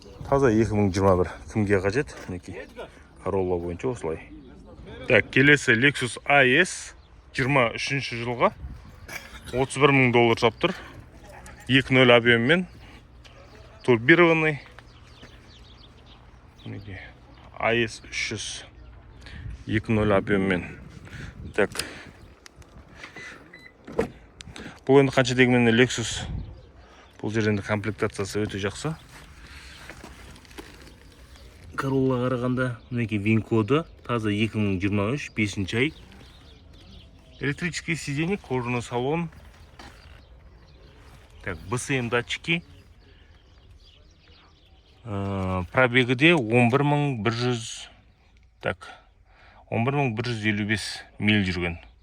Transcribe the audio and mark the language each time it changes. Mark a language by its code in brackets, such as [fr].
[kk] Таза 2021. Кімге қажет? Мінекей Corolla бойынша осылай. Так, келесі Lexus IS 23 жылға $31,000 жап тұр. 2.0 объеммен, турбированный. IS 300 2.0 объеммен. Так. Бұл енді қанша дегенмен Lexus. Бұл жерінде комплектациясы өте жақсы. Corolla қарағанда мінекей вин коды таза 2023 5 ай. [ru] Электрический сиденье, кожаный салон. Так, BSM датчики. [kk] Пробегі де 11.100. Так, 11.155 миль жүрген.